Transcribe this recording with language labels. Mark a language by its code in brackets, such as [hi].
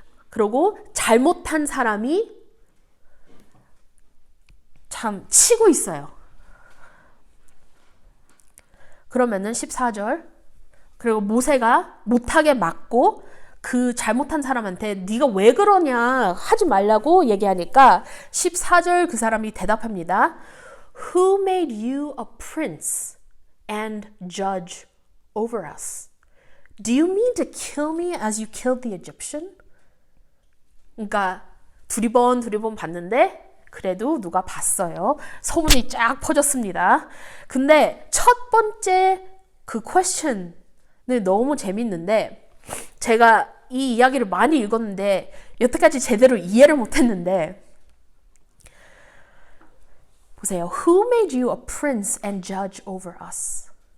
[ko] 그리고 잘못한 사람이 참 치고 있어요. 그러면은 14절 그리고 모세가 못하게 막고 그 잘못한 사람한테 네가 왜 그러냐 하지 말라고 얘기하니까 14절 그 사람이 대답합니다. [en] Who made you a prince and judge over us? Do you mean to kill me as you killed the Egyptian? [ko] 그러니까 두리번 봤는데 그래도 누가 봤어요. 소문이 쫙 퍼졌습니다. 근데 첫 번째 그 question은 너무 재밌는데 제가 이 이야기를 많이 읽었는데 여태까지 제대로 이해를 못했는데 보세요. [en] Who made you a prince and judge over us?